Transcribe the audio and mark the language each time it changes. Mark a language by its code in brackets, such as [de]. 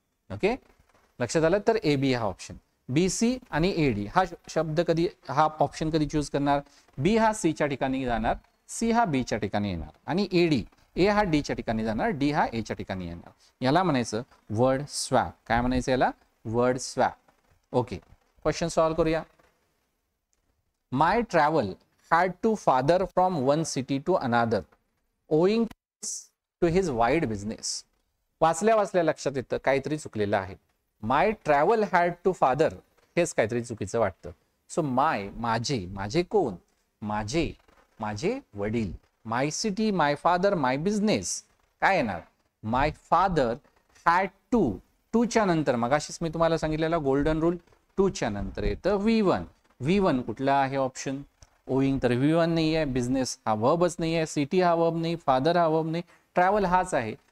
[mr] Okay, लक्षात आलं. तर AB हा ऑप्शन, BC आणि AD हा शब्द कधी, हा ऑप्शन कधी चूज करणार, B हा C च्या ठिकाणी जाणार, C हा B च्या ठिकाणी येणार आणि A हा D च्या ठिकाणी जाणार, D हा A च्या ठिकाणी येणार. याला म्हणायचं वर्ड स्वॅप. काय म्हणायचं याला, word swap. Okay, question solve करूया. [en] My travel had to father from one city to another owing to his wide business. [mr] वाचल्या लक्षात येतं काहीतरी चुकलेलं आहे. [en] my travel had to father [mr] हेच काहीतरी चुकीचं वाटतं. सो माझे कोण, माझे वडील, माय सिटी, माय फादर, माय बिझनेस. काय येणार, [en] my father had to [mr] च्या नंतर मगाशीच मी तुम्हाला सांगितलेला गोल्डन रूल, टू च्या नंतर येतं V1 कुठला आहे ऑप्शन, ओइंग तर V1 नाही आहे, बिझनेस हा वर्बच नाही आहे, सिटी हा वर्ब नाही, फादर हा वर्ब नाही, ट्रॅव्हल हाच आहे.